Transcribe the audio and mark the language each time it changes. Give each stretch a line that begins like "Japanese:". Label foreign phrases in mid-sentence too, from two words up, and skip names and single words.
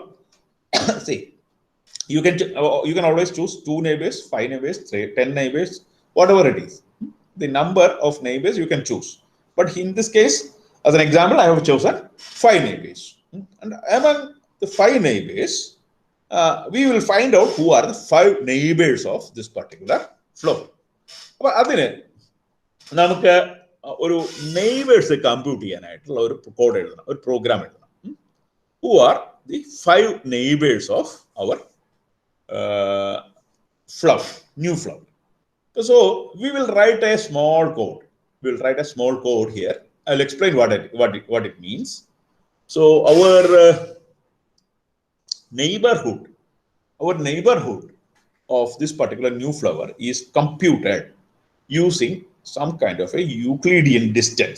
English: See, you can always choose 2 neighbors, 5 neighbors, 10 neighbors, whatever it is. The number of neighbors you can choose. But in this case, as an example, I have chosen 5 neighbors. And among the 5 neighbors, we will find out who are the 5 neighbors of this particular flower.
Malayalam: But അതിനെ നമുക്ക് ഒരു
English: neighbors compute
Malayalam: ചെയ്യാനായിട്ടുള്ള ഒരു code എഴുതാനാ, ഒരു program എഴുതാനാ.
English: Who are the 5 neighbors of our flower, new flower. So we will write a small code. We will write a small code here. I'll explain what it means. So our neighborhood of this particular new flower is computed using some kind of a Euclidean distance.